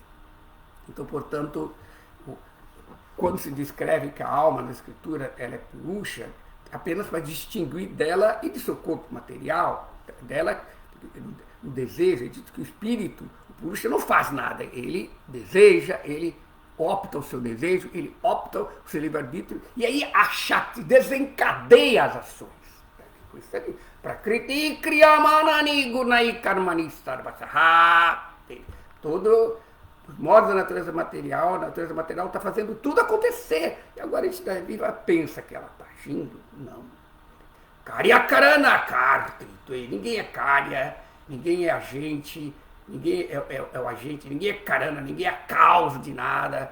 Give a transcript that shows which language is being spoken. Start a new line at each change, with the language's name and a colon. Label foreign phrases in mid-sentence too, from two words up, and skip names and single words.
Portuguese: Então, portanto, quando se descreve que a alma na escritura ela é Purusha, apenas para distinguir dela e de seu corpo material, dela, o desejo, é dito que o espírito, o Purusha não faz nada, ele deseja, ele opta o seu desejo, ele opta o seu livre-arbítrio, e aí a Shakti desencadeia as ações.
Sanskrit: Prakriti kriyamanani gunai karmani sarvasaha.
Portuguese: Entende? Todo os modos da natureza material, a natureza material está fazendo tudo acontecer. E agora a gente pensa que ela está agindo?
Sanskrit: Não. Karyakarana kartrito.
Portuguese: Ninguém é karya, ninguém é agente, ninguém é o agente, ninguém é karana, ninguém é a causa de nada.